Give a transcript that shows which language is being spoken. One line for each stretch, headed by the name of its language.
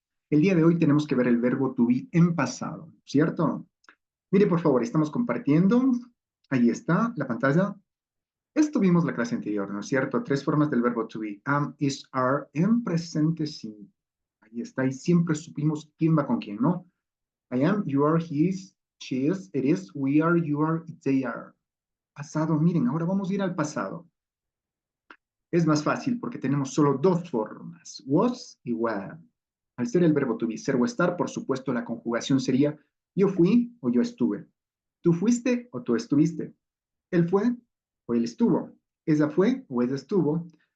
Spanish: El día de hoy tenemos que ver el verbo to be en pasado, ¿cierto? Mire, por favor, estamos compartiendo. Ahí está la pantalla. Esto vimos la clase anterior, ¿no es cierto? Tres formas del verbo to be. Am, is, are, en presente simple. Ahí está. Y siempre supimos quién va con quién, ¿no?
English: I am, you are, he is, she is, it is, we are, you are, they are.
Spanish: Pasado, miren, ahora vamos a ir al pasado. Es más fácil porque tenemos solo dos formas, was y were. Al ser el verbo to be, ser o estar, por supuesto, la conjugación sería yo fui o yo estuve. Tú fuiste o tú estuviste. Él fue o él estuvo. Ella fue o ella estuvo.